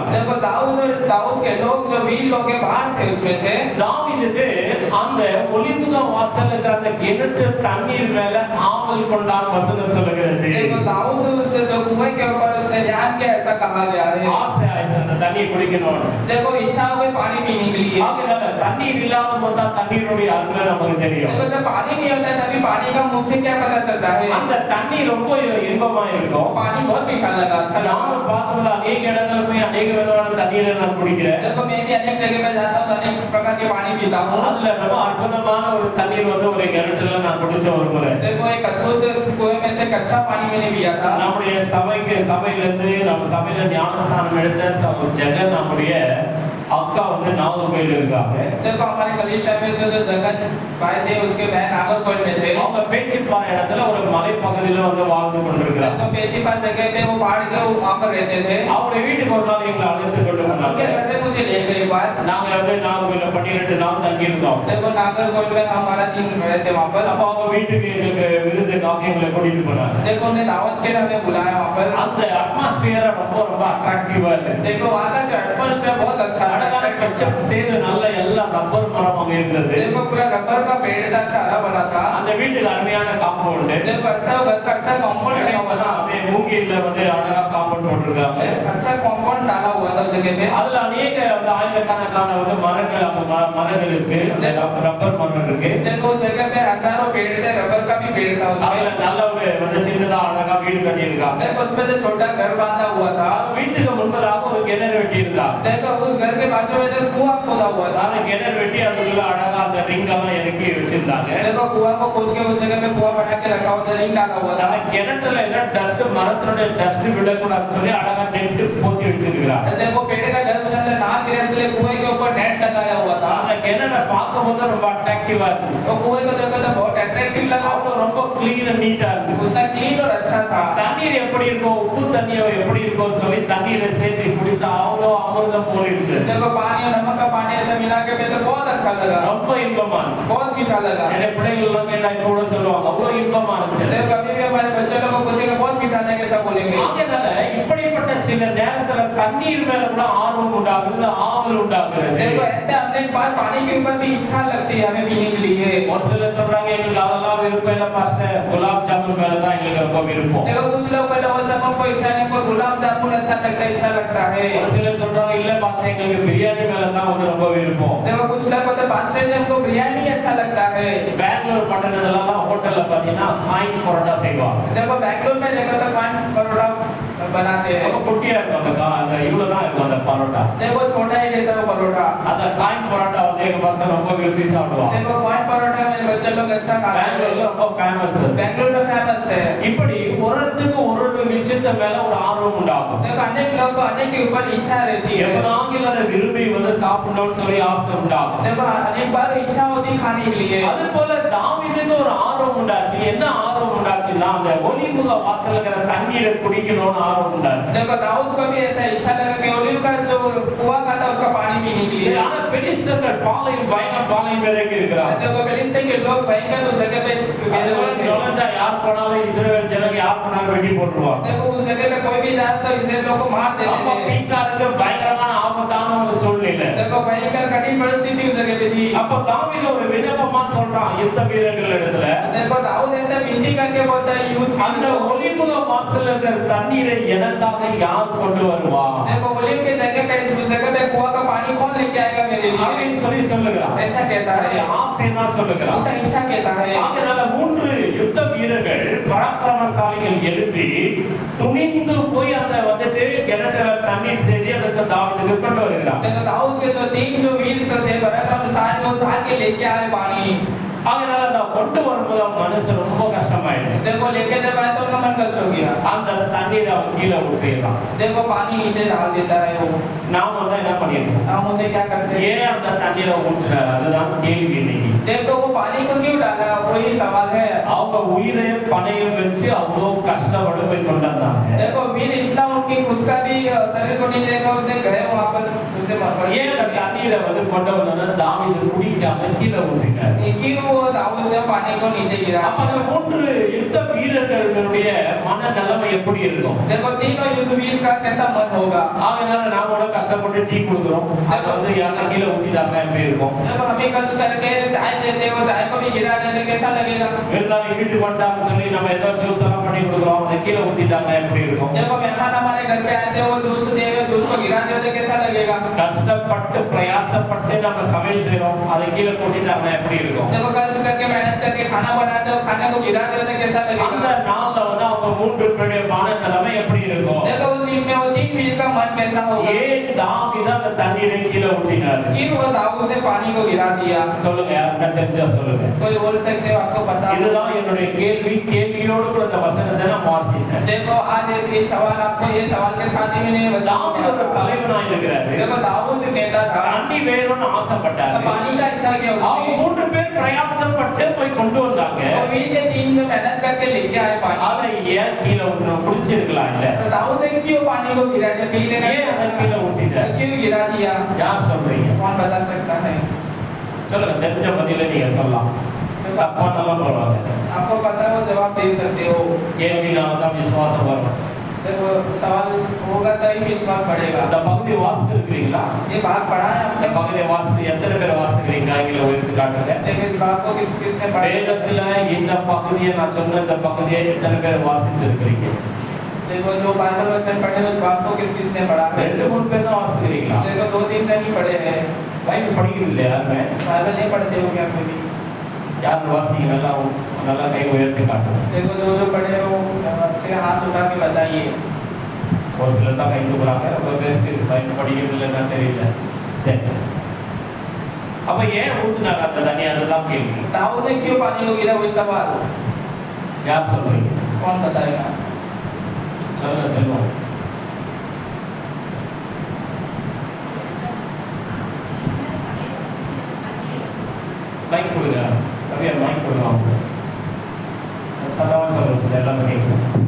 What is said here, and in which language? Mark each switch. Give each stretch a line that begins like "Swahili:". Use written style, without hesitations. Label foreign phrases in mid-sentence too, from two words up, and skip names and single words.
Hindi: देखो दाऊद के लोग जो वीर लोग के बाहर थे उसमें से
Tamil: தாவீதுக்கு அந்த ஒலிவ வாசல்ல அந்த கிணற்று தண்ணீர் மேல ஆவல் கொண்டான் வசனம் சொல்லுகிறது.
Hindi: देखो दाऊद उस जो कुएं के ऊपर उसने ध्यान किया ऐसा कहा गया है।
Tamil: ஆசை ஆயிடுச்சு அந்த தண்ணி குடிக்கணும்.
Hindi: देखो इच्छा हुई पानी पीने के लिए।
Tamil: அதனால தண்ணீர் இல்லாத போது தண்ணீருடைய அருமை நமக்கு தெரியும்.
Hindi: देखो जब पानी नहीं होता है तभी पानी का मुख्य क्या पता चलता है।
Tamil: அந்த தண்ணி ரொம்ப இன்பமா இருக்கும்.
Hindi: पानी बहुत मीठा लगा, अच्छा लगा।
Tamil: நானும் பார்த்தது अनेक இடத்துல போய் अनेक விதமான தண்ணீரை நான் குடிக்கிறேன்.
Hindi: देखो मैं भी अनेक जगह पे जाता हूँ, अनेक प्रकार के पानी पीता हूँ।
Tamil: அதுல ரொம்ப அற்புதமான ஒரு தண்ணீர் வந்து ஒரு கிணற்றுல நான் குடிச்ச ஒரு முறை.
Hindi: देखो एक अद्भुत कुएं में से कच्चा पानी मैंने पिया था।
Tamil: நம்முடைய சபையிலிருந்து நம்ம சபையில ஞானஸ்தானம் எடுத்த ஜெகன் நம்முடைய அக்கா வந்து நாகர்கோயில் இருக்காங்க.
Hindi: देखो हमारे कलीसिया में से जो जगन भाई थे उसके बहन नागरकोइल में थे।
Tamil: அவங்க பேச்சிப்பாறை இடத்துல ஒரு மலை பகுதியில வந்து வாழ்ந்து கொண்டிருக்கிறாங்க.
Hindi: तो पेचीपार जगह पे वो पहाड़ के वहां पर रहते थे।
Tamil: அவங்க வீட்டுக்கு ஒரு நாள் எங்களை அழைத்து கொண்டு
Hindi: उनके
Tamil: வந்தாங்க.
Hindi: घर पे मुझे ले गए एक बार।
Tamil: நாங்க வந்து நாகர்கோயில 12 நாள் தங்கி இருந்தோம்.
Hindi: देखो नागरकोइल में हमारा 3 रहते वहां पर।
Tamil: அப்ப அவங்க வீட்டுக்கு எங்களுக்கு விருந்துக்காக எங்களை கூட்டிட்டு போனாங்க.
Hindi: देखो उन्हें दावत के लिए हमें बुलाया वहां पर।
Tamil: அந்த அட்மாஸ்பியர் ரொம்ப அட்ராக்டிவா இருந்துச்சு.
Hindi: देखो वहां का जो एटमॉस्फेयर बहुत अच्छा है।
Tamil: அழகான பச்சை சேது நல்ல எல்லா ரப்பர் மரம் அங்க இருந்தது.
Hindi: देखो पूरा रबर का पेड़ था, अच्छा हरा भरा था।
Tamil: அந்த வீட்டுக்கு அருமையான காம்பவுண்ட்.
Hindi: देखो अच्छा घर का अच्छा कंपाउंड
Tamil: அப்படியே மூங்கில்ல வந்து அழகா காம்பவுண்ட் போட்டுருக்காங்க.
Hindi: अच्छा कंपाउंड डाला हुआ था। था उस जगह पे।
Tamil: அதுல अनेक அந்த ஆயிரக்கணக்கான வந்து மரங்கள் மரங்கள் இருக்கு, அந்த ரப்பர் மரம் இருக்கு.
Hindi: देखो उस जगह पे हजारों पेड़ थे, रबर का भी पेड़ था उसमें।
Tamil: அதுல நல்ல ஒரு வந்து சின்னதா அழகா வீடு கட்டி இருக்காங்க.
Hindi: देखो उसमें से छोटा घर बांधा हुआ था।
Tamil: வீட்டுக்கு முன்பதாக ஒரு கிணறு வெட்டி இருந்தாங்க.
Hindi: देखो उस घर के बाजू में तो कुआं खोदा हुआ था।
Tamil: அந்த கிணறு வெட்டி அதுக்குள்ள அழகா அந்த ரிங் எல்லாம் இறக்கி வச்சிருந்தாங்க.
Hindi: देखो कुआं को खोद के उस जगह पे कुआं बना के रखा हुआ था, रिंग डाला हुआ था।
Tamil: அந்த கிணத்துல ஏதோ டஸ்ட் மரத்தோட டஸ்ட் விடக்கூடாதுன்னு சொல்லி அழகா நெட் போத்தி வச்சிருக்காங்க.
Hindi: देखो पेड़ का डस्ट अंदर ना गिरे इसलिए कुएं के ऊपर नेट लगाया हुआ था।
Tamil: அந்த கிணறை பார்க்கும்போது ரொம்ப அட்ராக்டிவா இருந்துச்சு.
Hindi: तो कुएं को देखकर तो बहुत अट्रैक्टिव लगा।
Tamil: அவ்வளவு ரொம்ப
English: clean and neat
Tamil: இருந்துச்சு.
Hindi: उसका क्लीन और अच्छा था।
Tamil: தண்ணீர் எப்படி இருக்கும், உப்பு தண்ணியோ எப்படி இருக்கும்னு சொல்லி தண்ணீரை சேர்த்து குடித்தா அவ்வளோ அமிர்தம் போல இருந்தது.
Hindi: देखो पानी और नमक का पानी ऐसे मिला के तो बहुत अच्छा लगा,
Tamil: ரொம்ப இன்பமா இருந்துச்சு.
Hindi: बहुत मीठा लगा।
Tamil: என்னோட பிள்ளைகள் எல்லாம் கேட்டா இப்ப கூட சொல்லுவாங்க அவ்வளோ இன்பமா இருந்துச்சு.
Hindi: देखो कभी भी हमारे बच्चे लोग को पूछेंगे बहुत मीठा लगे, सब बोलेंगे।
Tamil: ஆகையால இப்படிப்பட்ட சில நேரத்துல தண்ணீர் மேல கூட ஆர்வம் உண்டாகுது, ஆவல் உண்டாகுது.
Hindi: देखो ऐसे हमने एक बार पानी के ऊपर भी इच्छा लगती है हमें पीने के लिए।
Tamil: ஒரு சிலர் சொல்றாங்க எங்களுக்கு அதெல்லாம் விருப்பம் இல்ல பாஸ்டர், குலாப் ஜாமுன் மேல தான் எங்களுக்கு ரொம்ப விருப்பம்.
Hindi: देखो कुछ लोग पहले वो सब को इच्छा नहीं, को गुलाब जामुन अच्छा लगता है, इच्छा लगता है।
Tamil: ஒரு சிலர் சொல்றாங்க இல்ல பாஸ்டர் எங்களுக்கு பிரியாணி மேல தான் வந்து ரொம்ப விருப்பம்.
Hindi: देखो कुछ लोग कहते हैं पास्टर जी हमको बिरयानी अच्छा लगता है।
Tamil: பெங்களூர் பட்டணத்துல எல்லாம் ஹோட்டல்ல பாத்தீங்கன்னா காயின் பரோட்டா செய்வாங்க.
Hindi: देखो बेंगलुरु में देखो तो काइन परोठा बनाते हैं।
Tamil: ரொம்ப குட்டியா இருக்கும் அந்த இவ்வளவு தான் இருக்கும் அந்த பரோட்டா.
Hindi: देखो छोटा ही रहता है वो परोठा।
Tamil: அந்த காயின் பரோட்டா வந்து எங்க பசங்க ரொம்ப விரும்பி சாப்பிடுவாங்க.
Hindi: देखो काइन परोठा मेरे बच्चे लोग अच्छा खाते हैं।
Tamil: பெங்களூர்ல ரொம்ப ஃபேமஸ்.
Hindi: बेंगलुरु में फेमस है।
Tamil: இப்படி ஒருத்தருக்கு ஒரு விஷயத்த மேல ஒரு ஆர்வம் உண்டாகும்.
Hindi: देखो अनेक लोग को अनेक के ऊपर इच्छा रहती है।
Tamil: எப்பனாலும் அதை விரும்பி வந்து சாப்பிடணும்னு சொல்லி ஆசை உண்டாகும்.
Hindi: देखो अनेक बार इच्छा होती है खाने के लिए।
Tamil: அது போல தாவீதுக்கு ஒரு ஆர்வம் உண்டாச்சு. என்ன ஆர்வம் உண்டாச்சுன்னா அந்த ஒலிமுக வாசல்ல இருக்கிற தண்ணீரை குடிக்கணும்னு ஆர்வம் உண்டாச்சு.
Hindi: देखो दाऊद को भी ऐसा इच्छा लगा कि ओलिव का जो कुआं का था उसका पानी पीने के लिए।
Tamil: ஆனா பெலிஸ்தர்கள் பாளையம் பயங்கர பாளையம் இறங்கி இருக்கிறாங்க.
Hindi: देखो फिलिस्तीन के लोग भयंकर उस जगह पे
Tamil: நுழைஞ்சா யார் போனாலும் இஸ்ரவேல் ஜனங்க யார் போனாலும் வெட்டி போட்டுருவாங்க.
Hindi: देखो उस जगह पे कोई भी जाए तो इस्राएल लोग को मार देते
Tamil: அப்ப
Hindi: थे।
Tamil: மீகாருக்கு பயங்கரமான ஆபத்தான ஒரு சூழ்நிலை.
Hindi: देखो भयंकर कठिन परिस्थिति उस जगह पे थी।
Tamil: அப்ப தாவீது ஒரு விண்ணப்பமா சொல்றான் யுத்த வீரர்கள் இடத்துல,
Hindi: देखो दाऊद ऐसे विनती करके बोलता है युद्ध
Tamil: அந்த ஒலிமுக வாசல்ல இருக்கிற தண்ணீரை எனக்காக யார் கொண்டு வருவா?
Hindi: देखो ओलिव के जगह पे उस जगह पे कुआं का पानी कौन लेके आएगा मेरे लिए,
Tamil: அப்படின்னு சொல்லி சொல்லுகிறான்.
Hindi: ऐसा कहता है,
Tamil: ஆசை தான் சொல்லுகிறான்.
Hindi: उसका इच्छा कहता है।
Tamil: அதனால 3 யுத்த வீரர்கள் பராக்கிரமசாலிகள் எழுப்பி துணிந்து போய் அந்த வந்துட்டு கிணற்றுல தண்ணீர் சேதி அதற்கு தாவீதுக்கு கொண்டு வருகிறான்.
Hindi: देखो दाऊद के जो 3 जो वीर थे पराक्रमशाली वो जाके लेके आए पानी।
Tamil: அதனால அதை கொண்டு வரும்போது அவன் மனசு ரொம்ப கஷ்டமாயிடுது.
Hindi: देखो लेके जब आए तो उनका मन कष्ट हो गया।
Tamil: அந்த தண்ணீரை அவன் கீழே ஊற்றிடுறான்.
Hindi: देखो पानी नीचे डाल देता है वो।
Tamil: நாம வந்து என்ன பண்ணிருக்கோம்?
Hindi: हम उन्हें क्या करते हैं?
Tamil: ஏன் அந்த தண்ணீரை ஊற்றுறாரு? அதுதான் கேள்வி இன்னைக்கு.
Hindi: देखो वो पानी को क्यों डाला, वही सवाल है।
Tamil: அவங்க உயிரை பணையம் வச்சு அவ்வளோ கஷ்டப்பட்டு போய் கொண்டு வந்தாங்க.
Hindi: देखो वीर इतना उनकी खुद का भी शरीर को नहीं देखा, उन्हें गए वहां पर उसे मर
Tamil: ஏன் அந்த தண்ணீரை வந்து கொண்டு வந்தோன்னா தாவீது குடிக்காம கீழே ஊற்றிட்டார்.
Hindi: क्यों वो दाऊद ने पानी को नीचे गिरा।
Tamil: அப்ப அந்த 3 யுத்த வீரர்களுடைய மனநிலைமை எப்படி இருக்கும்?
Hindi: देखो तीनों युद्ध वीर का कैसा मन होगा।
Tamil: அதனால நாம கூட கஷ்டப்பட்டு டீ குடுக்குறோம், அது வந்து யாரா கீழே ஊத்திட்டாங்க எப்படி இருக்கும்?
Hindi: जब हमें कष्ट करके चाय देते हो, चाय को भी गिरा देते कैसा लगेगा।
Tamil: இருந்தாலும் வீட்டுக்கு வந்துட்டாங்க சொல்லி நம்ம ஏதோ ஜூஸ் எல்லாம் பண்ணி கொடுக்குறோம், அது கீழே ஊத்திட்டாங்க எப்படி இருக்கும்?
Hindi: देखो मेहमान हमारे घर पे आते हो, वो जूस देवे, जूस को गिरा देते कैसा लगेगा।
Tamil: கஷ்டப்பட்டு பிரயாசப்பட்டு நம்ம சமையல் செய்றோம், அதை கீழே கொட்டிட்டாங்க எப்படி இருக்கும்?
Hindi: देखो कष्ट करके मेहनत करके खाना बनाते हो, खाने को गिरा देते कैसा
Tamil: அந்த
Hindi: लगेगा।
Tamil: நாள்ல வந்து அவங்க 3 பேருடைய மனநிலைமை எப்படி இருக்கும்?
Hindi: देखो उस दिन में वो 3 वीर का मन कैसा होगा।
Tamil: ஏன் தாவீது அந்த தண்ணீரை கீழே ஊற்றினார்?
Hindi: क्यों वो दाऊद ने पानी को गिरा दिया।
Tamil: சொல்லுங்க, யாருன்னா தெரிஞ்சா சொல்லுங்க.
Hindi: कोई बोल सकते हो, आपको पता हो।
Tamil: இதுதான் என்னுடைய கேள்வி. கேள்வியோடு கூட இந்த வசனத்தை நான் வாசித்தேன்.
Hindi: देखो आज ये सवाल आपको ये सवाल के साथ ही मैंने बता
Tamil: தாவீது ஒரு தலைவனா இருக்கிறாரு.
Hindi: देखो दाऊद कहता था
Tamil: தண்ணி வேணும்னு ஆசைப்பட்டாரு.
Hindi: पानी का इच्छा किया
Tamil: அவங்க
Hindi: उसने।
Tamil: 3 பேர் பிரயாசப்பட்டு போய் கொண்டு வந்தாங்க.
Hindi: और वीर ने 3 में मेहनत करके लेके आए पानी।
Tamil: அதை ஏன் கீழே ஊற்றணும்? குடிச்சிருக்கலாம் இல்ல?
Hindi: तो दाऊद ने क्यों पानी को गिरा दिया, पी लेना
Tamil: ஏன் அதை கீழே ஊற்றிட்டார்?
Hindi: क्यों गिरा दिया।
Tamil: யார் சொல்றீங்க?
Hindi: कौन बता सकता है।
Tamil: சொல்லுங்க, தெரிஞ்ச பதில நீங்க சொல்லலாம். தப்பானாலும் பரவாயில்ல.
Hindi: आपको पता है वो जवाब दे सकते हो।
Tamil: கேள்வினால தான் விசுவாசம் வரும்.
Hindi: देखो सवाल होगा तभी विश्वास बढ़ेगा।
Tamil: இந்த பகுதியை வாசித்து இருக்கிறீங்களா?
Hindi: ये भाग पढ़ा है
Tamil: இந்த
Hindi: आपने।
Tamil: பகுதியை வாசித்து எத்தனை பேர் வாசிக்கிறீங்க? கையில உயர்த்தி காட்டுங்க.
Hindi: देखो इस भाग को किसने पढ़ा है।
Tamil: வேதத்துல இந்த பகுதியை நான் சொன்ன இந்த பகுதியை எத்தனை பேர் வாசித்து இருக்கிறீங்க?
Hindi: देखो जो बाइबल वचन पढ़े उस बात को किस किसने पढ़ा है?
Tamil: ரெண்டு மூணு பேர் தான் வாசிக்கிறீங்களா?
Hindi: देखो दो तीन दिन ही पढ़े हैं।
Tamil: பைபிள் படிக்கிறது இல்லையா யாருமே?
Hindi: बाइबल नहीं पढ़ते हो क्या कभी?
Tamil: யார் வாசிக்கிறீங்க? நல்லா கை உயர்த்தி காட்டுங்க.
Hindi: देखो जो पढ़े हो अच्छे हाथ उठा के बताइए।
Tamil: ஒரு சிலர் தான் கை தூக்குறாங்க, ரொம்ப பேருக்கு பைபிள் படிக்கிறது இல்லைன்னா தெரியல. சரி, அப்ப ஏன் ஊத்துனாங்க அந்த தண்ணி? அதுதான் கேள்வி.
Hindi: दाऊद ने क्यों पानी को गिरा वही सवाल
Tamil: யார் சொல்றீங்க?
Hindi: कौन बताएगा?
Tamil: சொல்லுங்க செல்வம். மைக் கொடுங்க, கவியர் மைக் கொடுங்க. சத்தமா சொல்லுங்க, எல்லாரும் கேட்கும்.